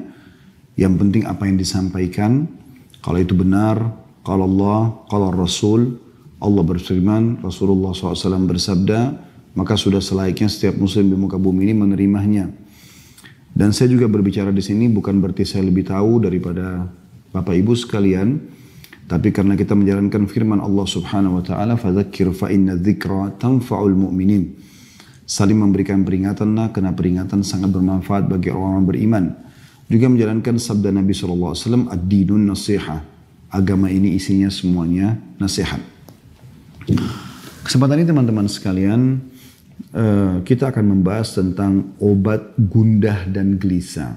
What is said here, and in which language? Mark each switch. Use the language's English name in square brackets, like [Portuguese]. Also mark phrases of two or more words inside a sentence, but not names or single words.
[Indonesian] Yang penting apa yang disampaikan, kalau itu benar, kalau Allah, kalau Rasul, Allah berfirman, Rasulullah SAW bersabda, maka sudah selayaknya setiap muslim di muka bumi ini menerimanya. Dan saya juga berbicara di sini bukan berarti saya lebih tahu daripada Bapak Ibu sekalian, tapi karena kita menjalankan firman Allah [Arabic] سبحانه وتعالى, فذكر فإن الذكرى تنفع المؤمنين. [Indonesian] Saling memberikan peringatanlah karena peringatan sangat bermanfaat bagi orang-orang beriman. Juga menjalankan sabda Nabi SAW, [Arabic] الدين النصيحة. [Indonesian] Agama ini isinya semuanya nasihat. Kesempatan ini teman-teman sekalian, kita akan membahas tentang obat gundah dan gelisah.